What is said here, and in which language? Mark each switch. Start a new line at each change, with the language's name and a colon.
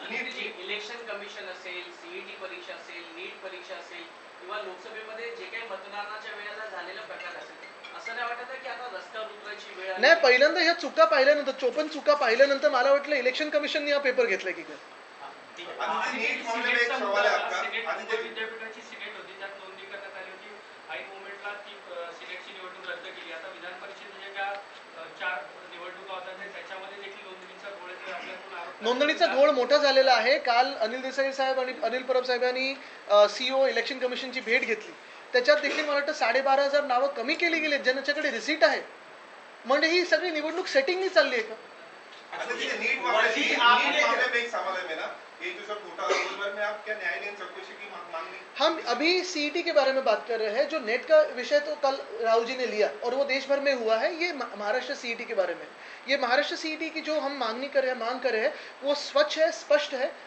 Marathi: Election commission असेल, CET परीक्षा असेल, नीट परीक्षा असेल किंवा लोकसभेमध्ये जे काही मतदानाच्या वेळेला झालेला प्रकार असेल, असं नाही वाटत की आता रस्त्यावर उतरायची वेळ आली? नाही, पहिल्यांदा ह्या चुका पाहिल्यानंतर, 54 चुका पाहिल्यानंतर मला वाटलं इलेक्शन कमिशनने हा पेपर घेतलाय की काय.
Hindi: नीट मामले में एक सवाल है आपका.
Marathi: विद्यापीठाची सिनेट होती, त्यात नोंदणी करण्यात आली होती. काही मोमेंटला ती सिनेटची निवडणूक रद्द केली. आता विधान परिषदेच्या ज्या 4 निवडणुका होत्या त्याच्यामध्ये देखील नोंदणीचा घोळ आहे, आपल्याकडून आरोप. नोंदणीचा घोळ मोठा झालेला आहे. काल अनिल देसाई साहेब आणि अनिल परब साहेबांनी सीओ इलेक्शन कमिशनची भेट घेतली त्याच्यात देखील मला वाटतं 12,500 नावं कमी केली गेली ज्यांच्याकडे रिसीट आहे. म्हणजे ही सगळी निवडणूक सेटिंगनी चालली आहे का?
Hindi: अच्छा, देखिए, नीट मामले में एक सवाल है मेरा, ये जो सब घोटाला उस बारे में आप क्या न्यायालयीन चौकसी की मांग नहीं? हम अभी सीईटी के बारे में बात कर रहे हैं. जो नेट का विषय तो कल राहुल जी ने लिया और वो देश भर में हुआ है. ये महाराष्ट्र सीईटी के बारे में, ये महाराष्ट्र सीईटी की जो हम मांग कर रहे हैं वो स्वच्छ है, स्पष्ट है.